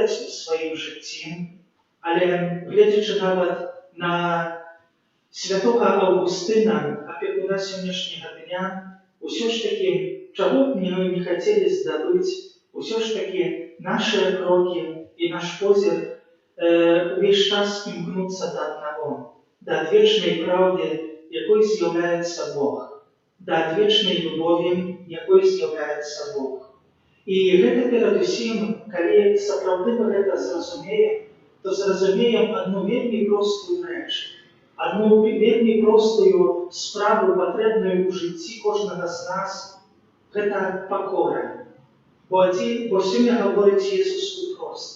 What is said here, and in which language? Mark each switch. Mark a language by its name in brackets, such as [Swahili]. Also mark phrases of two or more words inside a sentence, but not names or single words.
[Ukrainian] у своїм житті, але глядячи навіть на святого Августина, опікуна сьогоднішнього дня, усе ж таки, чого б ми не хотіли здобути, усе ж таки наші кроки і наш позір весь час імкнуться до одного, до вічної правди, якою з'являється Бог, до вічної любові, якою з'являється Бог. [Belarusian] І гэта перадусім, калі сапраўды мы гэта зразумеем, то зразумеем адну вельмі простую рэч, адну вельмі простую справу, патрэбную ў жыцці кожнага з нас, гэта пакора. Бо сёння гаворыць Jesús упрост.